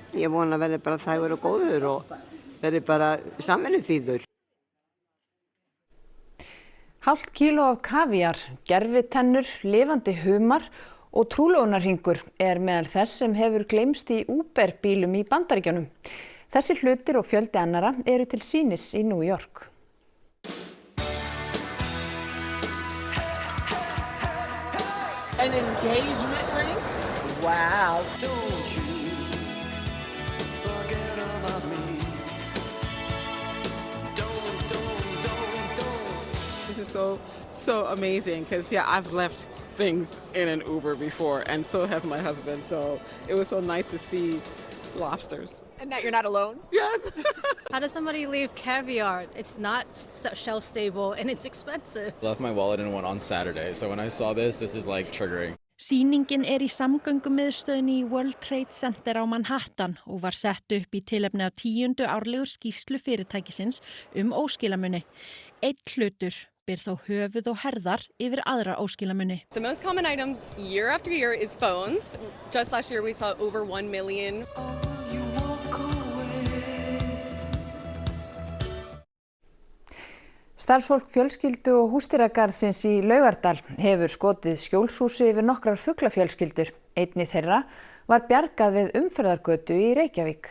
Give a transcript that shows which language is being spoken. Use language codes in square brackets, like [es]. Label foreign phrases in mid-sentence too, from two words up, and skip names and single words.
[is] Ég vona að verði bara þægur og góður og verði bara samvinnuþýður. Hálft kíló af kavíar, gervitennur, lifandi humar og trúlofunarhringur er meðal þess sem hefur gleymst í Uber-bílum í Bandaríkjunum. Þessi hlutir og fjöldi annara eru til sýnis í New York. [en] An engagement ring? Wow. Don't you forget about me. This is so amazing because I've left things in an Uber before and so has my husband. So it was so nice to see lobsters. And that you're not alone? Yes. How does somebody leave caviar? It's not shelf stable and it's expensive. Left my wallet in one on Saturday, so when I saw this is like triggering. [is] Sýningin í samgöngumiðstöðinni í World Trade Center á Manhattan og var sett upp í tilefni af 10. árlegu skýrslu fyrirtækisins óskilamuni. Einn hlutur ber þó höfuð og herðar yfir aðra óskilamuni. [en] The most common item year after year is phones. Just last year we saw over 1 million. [is] Starfsfólk fjölskyldu og húsdýragarðsins í Laugardal hefur skotið skjólshúsi yfir nokkrar fuglafjölskyldur. Einni þeirra var bjargað við umferðargötu í Reykjavík.